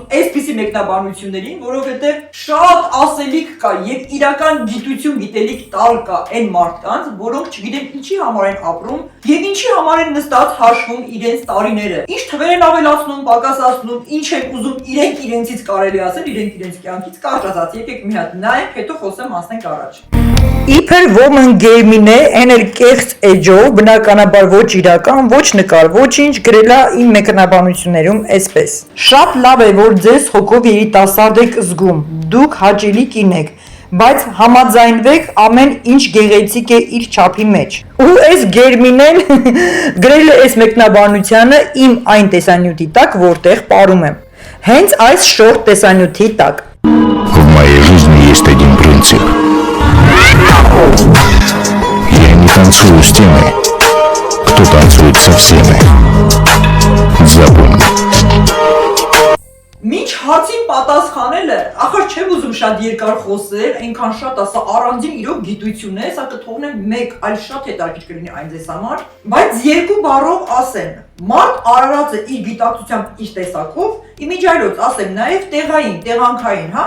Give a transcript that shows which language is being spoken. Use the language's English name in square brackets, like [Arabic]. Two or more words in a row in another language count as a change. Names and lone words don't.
[Armenian] այսպիսի մեկնաբանություններին, որովհետև շատ ասելիք կա եւ իրական գիտություն, գիտելիք տալ կա այն մարդկանց, որոնք չգիտեմ ինչի համար են ապրում եւ ինչի համար են նստած հաշվում իրենց տարիները։ Ինչ թվեր են ավելացնում, պակասացնում, ինչ են ուզում իրենք իրենցից կարելի ասել, իրենք իրենց կյանքից կարճ ասած, եկեք մի հատ նայենք, հետո խոսեմ, ասենք առաջ։ Իբր [English] woman game- [Armenian] ին է, այն էլ կեղծ էջով, բնականաբար ոչ իրական, ոչ նկար, ոչինչ գրելա իմ մեկնաբանություններում այսպես։ Շատ լավ է, որ ձեզ հոգով երիտասարդ եք զգում, դուք հաճելի կին եք, բայց համաձայնվեք ամեն ինչ գեղեցիկ է իր չափի մեջ։ Ու այս գերմին էլ գրել է այս մեկնաբանությանը իմ այն տեսանյութի տակ, որտեղ պարում եմ։ Հենց այս շորտ տեսանյութի տակ։ [Russian] В моей жизни есть один принцип. Я не танцую с теми, кто танцует со всеми. Запомни. [Armenian] Մինչ հարցին պատասխանելը, ախր չեմ ուզում շատ երկար խոսել, այնքան շատ ասա առանձին իրոք գիտություն է, սա կթողնեմ մեկ այլ շատ հետաքրքիր կլինի այն ձեզ համար, բայց երկու բառով ասեմ, մարդ արարած է իր գիտակցությամբ իր տեսակով, իմիջիայլոց ասեմ նաև տեղային, տեղանքային, հա?